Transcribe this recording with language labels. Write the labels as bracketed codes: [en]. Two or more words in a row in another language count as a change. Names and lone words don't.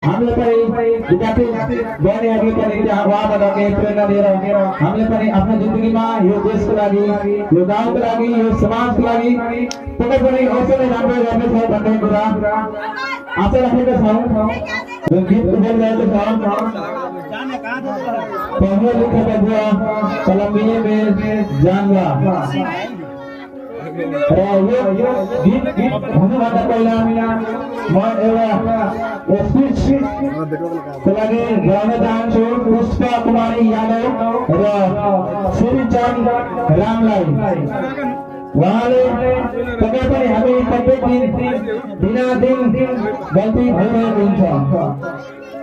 [ne] हामीले पनि विद्यार्थी बन्ने अघि पनि उहाँबाट प्रेरणा दिएर हामीले पनि आफ्नो जिन्दगीमा यो देशको लागि यो गाउँको लागि यो समाजको लागि पक्कै पनि अवश्य नै राम्रो गर्नेछ भन्ने कुरा आशा राखेका छौँ। जुन गीत बोलिरहेको छ [bho] पहले लिखा बबुआ कलमिए में जानला [ne] र यो गीत भन्नुभन्दा पहिला म एउटा स्पिच को लागि गाउन चाहन्छु। पुष्पा कुमारी यादव र श्रीचन्द रामलाई उहाँले पक्कै पनि हामी प्रत्येक दिनादिन गल्ती भइरहेको हुन्छ।